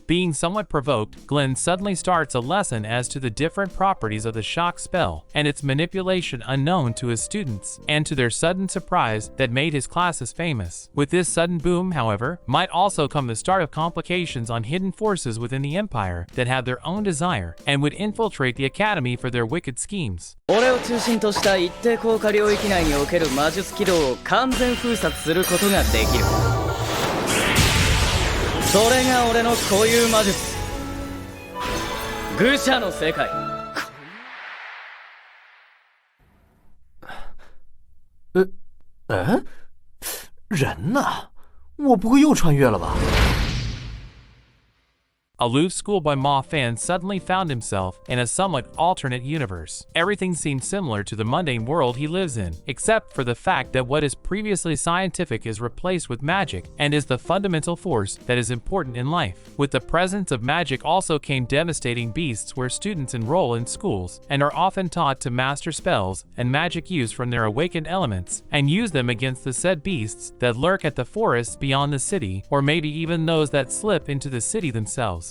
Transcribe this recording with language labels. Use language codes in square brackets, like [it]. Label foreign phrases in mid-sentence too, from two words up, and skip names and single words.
[en] Being somewhat provoked, Glenn suddenly starts a lesson as to the different properties of the shock spell and its manipulation unknown to his students, and to their sudden surprise that made his classes famous. With this sudden boom, however, might also come the start of complications on hidden forces within the Empire that have their own desire and would infiltrate the Academy for their wicked schemes. [ja] 俺を中心とした一定効果領域内における魔術軌道を完全封殺することができる。それが俺の固有魔術。愚者の世界。 [zh] 人呢？我不会又穿越了吧？ [en] Aloof schoolboy Ma Fan suddenly found himself in a somewhat alternate universe. Everything seemed similar to the mundane world he lives in, except for the fact that what is previously scientific is replaced with magic and is the fundamental force that is important in life. With the presence of magic also came devastating beasts where students enroll in schools and are often taught to master spells and magic use from their awakened elements and use them against the said beasts that lurk at the forests beyond the city, or maybe even those that slip into the city themselves.